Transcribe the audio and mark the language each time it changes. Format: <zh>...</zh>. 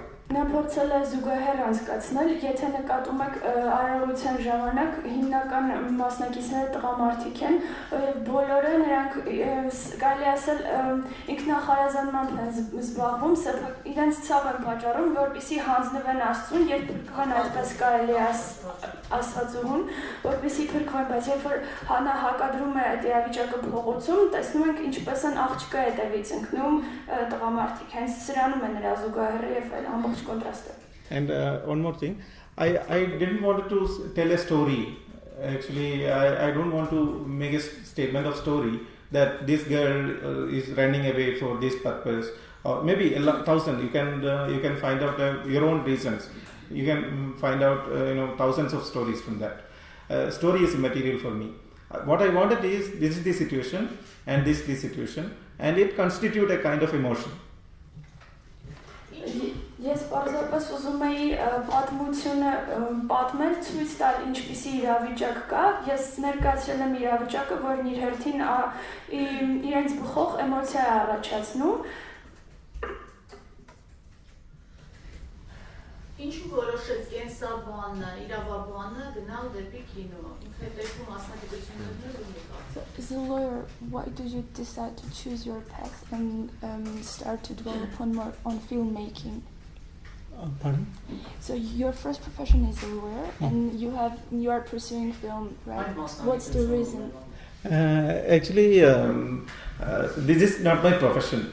<hy>Նա փորձել է զուգահեռ անցկացնել, եթե նկատում եք արարողության ժամանակ հիմնական մասնակիցները տղամարդիկ են, եւ բոլորը նրանք կարելի ասել ինքնախարազանմամբ են զբաղվում, իրենց ցավ են պատճառում, որպեսզի հանձնվեն Աստծուն, երբ փրկվեն այդպես կարելի աստվածուհուն, որպեսզի փրկվեն, բայց երբ որ նա հակադրում է այդ իրավիճակը փողոցում, տեսնում ենք ինչպես են աղջկա հետևից ընկնում տղամարդիկ, հենց սրանում է նրա զուգահեռը եւ ամբողջ contrast.</hy> <en>And one more thing, I didn't want to tell a story. Actually, I don't want to make a statement of story that this girl is running away for this purpose, or maybe 1,000. You can find out your own reasons. You can find out thousands of stories from that. Story is material for me. What I wanted is this is the situation and this the situation, and it constitutes a kind of emotion.</en> <hy>Ես պարզապես ուզում էի պատմությունը պատմել, ցույց տալ ինչպիսի իրավիճակ կա, ես ներկայացրել եմ իրավիճակը, որն իր հերթին իրենց բխող էմոցիա է առաջացնում։ Ինչու որոշեց կենսաբանը, իրավաբանը գնալ դեպի կինո։ Ինքը դեպքում մասնագիտություններ ունի։</hy> <en>As a lawyer, why did you decide to choose your path and start to dwell upon more on filmmaking? Pardon? So your first profession is a lawyer, and you are pursuing film, right? What's the reason? Actually, this is not my profession.</en>